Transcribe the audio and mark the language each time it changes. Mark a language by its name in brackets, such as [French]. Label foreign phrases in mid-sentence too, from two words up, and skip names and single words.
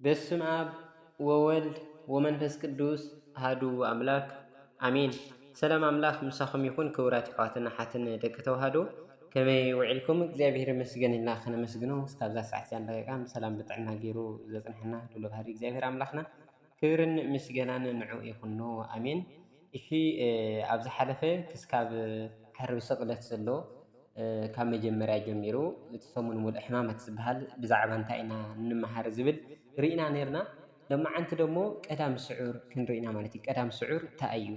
[Geez] በስም አብ ወወልድ ወመንፈስ ቅዱስ አሐዱ አምላክ አሜን። [Tigrinya] ሰላም አምላክ ምሳኹም ይኹን። ክቡራት ኣሕዋትና ሓትን ደቂ ተዋህዶ ከመይ ውዒልኩም? እግዚአብሔር ይመስገን ኢልና ክነመስግኖ እስካብዛ ሰዓት እዚኣ ደቂቃን ብሰላም ብጥዕና ገይሩ ዘፅንሐና ሉለ ባህሪ እግዚአብሔር ኣምላኽና ክብርን ምስገናን ንዑ ይኹኖ ኣሜን። እሺ ኣብ ዝሓለፈ ክስካብ ዓርቢ ስቕለት ዘሎ ካብ መጀመርያ ጀሚሩ እቲ ሰሙን ሙሉእ ሕማማት ዝበሃል ብዛዕባ እንታይ ኢና ንምሃር ዝብል ርኢና ነርና። ሎማዓንቲ ደሞ ቀዳም ስዑር ክንርኢና ማለት እዩ። ቀዳም ስዑር እንታይ እዩ?